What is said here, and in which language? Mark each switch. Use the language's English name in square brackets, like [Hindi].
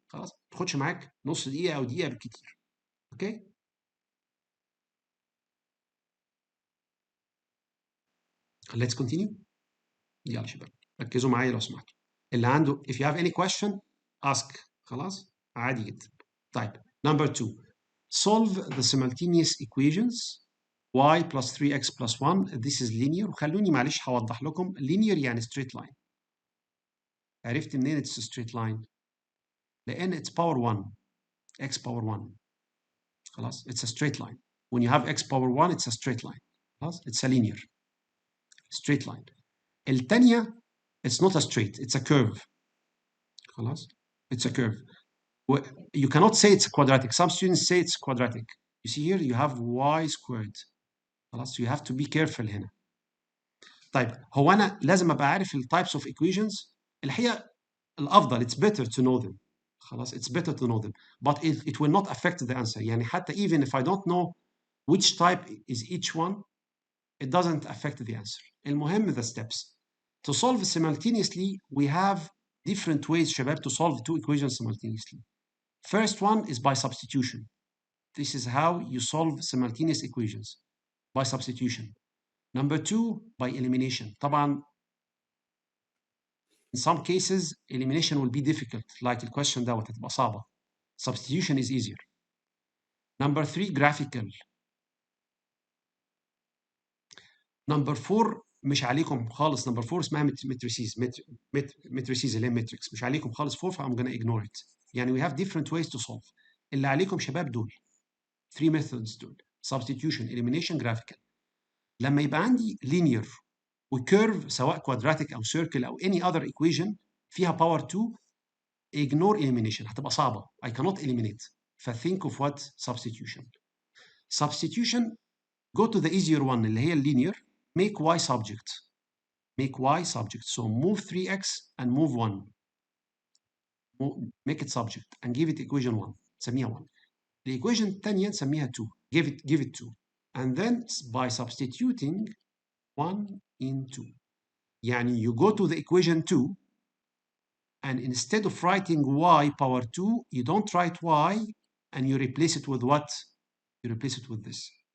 [Arabic] خلاص؟ ما تاخدش معاك نص دقيقة أو دقيقة بالكتير. [English] Okay? Let's continue. [Arabic] يلا شباب ركزوا معايا لو سمحتوا. اللي عنده [English] if you have any question ask. [Arabic] خلاص؟ عادي جدا. طيب [English] number 2 solve the simultaneous equations y plus 3x plus 1. This is linear. [Arabic] وخلوني معلش هوضح لكم linear يعني straight line. عرفت منين [English] it's a straight line؟ لأن it's power 1 x power 1. خلاص it's a straight line. When you have x power 1 it's a straight line. خلاص it's a linear straight line. [Arabic] التانية [English] it's not a straight, it's a curve. خلاص it's a curve. You cannot say it's quadratic. Some students say it's quadratic. You see here you have y squared. خلاص you have to be careful هنا. [Arabic] طيب هو أنا لازم أبقى عارف ال [English] types of equations. [Arabic] الحقيقة الأفضل [English] it's better to know them. خلاص it's better to know them. But it will not affect the answer. [Arabic] يعني حتى [English] even if I don't know which type is each one, it doesn't affect the answer. المهم the steps. To solve simultaneously, we have different ways شباب to solve two equations simultaneously. First one is by substitution. This is how you solve simultaneous equations, by substitution. Number 2, by elimination. طبعا in some cases, elimination will be difficult, like the question [Arabic] دوت هتبقى صعبة. [English] Substitution is easier. Number 3, graphical. [Arabic] Number 4 مش عليكم خالص. [English] Number 4 اسمها matrices. matrices اللي هي matrix. [Arabic] مش عليكم خالص 4 فأنا [English] gonna ignore it. يعني we have different ways to solve. [Arabic] اللي عليكم شباب دول 3 methods دول: substitution, elimination, graphical. لما يبقى عندي linear وكيرف سواء quadratic أو circle أو [English] any other equation [Arabic] فيها power 2, ignore elimination. هتبقى صعبة. [English] I cannot eliminate. فthink of what? Substitution. Substitution go to the easier one [Arabic] اللي هي [English] linear. Make y subject. Make y subject. So move 3x and move 1. Make it subject and give it equation 1. [Arabic] نسميها 1. الإيكويشن الثانية نسميها 2. [English] Give it 2. And then by substituting 1 in 2. يعني you go to the equation 2 and instead of writing y power 2, you don't write y and you replace it with what? You replace it with this.